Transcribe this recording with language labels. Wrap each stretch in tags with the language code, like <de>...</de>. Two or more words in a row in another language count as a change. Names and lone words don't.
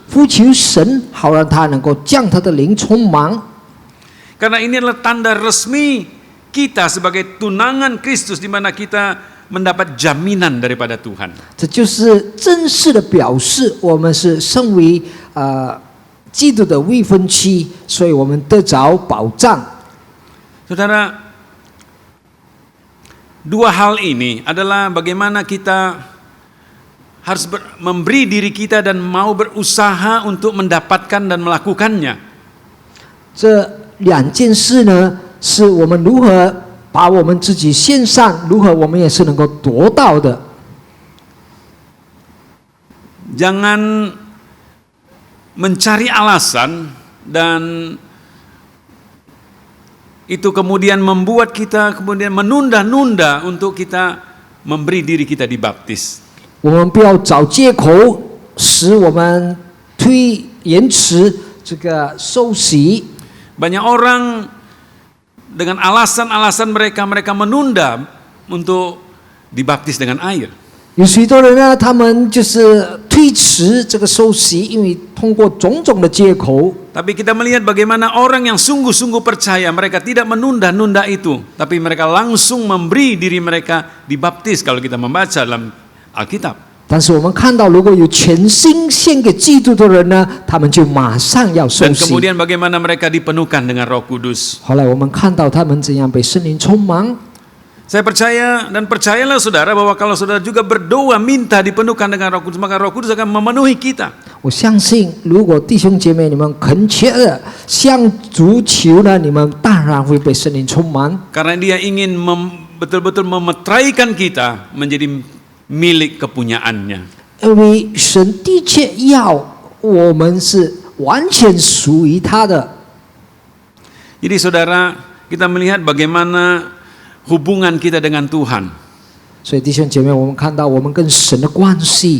<zh>呼求神，好让他能够将他的灵充满。</zh> <id>Karena ini adalah tanda resmi kita sebagai tunangan Kristus, di mana kita mendapat jaminan daripada Tuhan.</id> <zh>这就是正式的表示，我们是身为基督的未婚妻，所以我们得着保障。</zh> <id>Saudara, dua hal ini adalah bagaimana kita harus memberi diri kita dan mau berusaha untuk mendapatkan dan melakukannya.</id> <zh>这两件事呢，是我们如何把我们自己献上，如何我们也是能够得到的。</zh> <id>Jangan mencari alasan dan itu kemudian membuat kita kemudian menunda-nunda untuk kita memberi diri kita dibaptis.</id> <zh>我们不要找借口，使我们延迟这个受洗。</zh> <id>Banyak orang dengan alasan-alasan mereka menunda untuk dibaptis dengan air.</id> <zh>有许多人呢，他们就是推迟这个受洗，因为通过种种的借口。</zh> <id>Tapi kita melihat bagaimana orang yang sungguh-sungguh percaya, mereka tidak menunda-nunda itu, tapi mereka langsung memberi diri mereka dibaptis kalau kita membaca dalam Alkitab.</id> <zh>但是我们看到，如果有全心献给基督的人呢，他们就马上要受</zh> <id>Dan</id> <zh>洗。</zh> <id>kemudian bagaimana mereka dipenuhkan dengan Roh Kudus.</id> <zh>后来我们看到他们怎样被圣灵充满。</zh> <id>Saya percaya dan percayalah saudara bahwa kalau saudara juga berdoa minta dipenuhkan dengan Roh Kudus, maka Roh Kudus akan memenuhi kita.</id> <zh>我相信，如果弟兄姐妹你们恳切的向主求呢，你们当然会被圣灵充满。</zh> <id>Karena Dia ingin betul-betul memeteraikan kita menjadi milik kepunyaannya.</id> <zh>因为神的确要我们是完全属于他的。</zh> <id>Jadi saudara, kita melihat bagaimana hubungan kita dengan Tuhan.</id> <zh>所以弟兄姐妹，我们看到我们跟神的关系，</zh>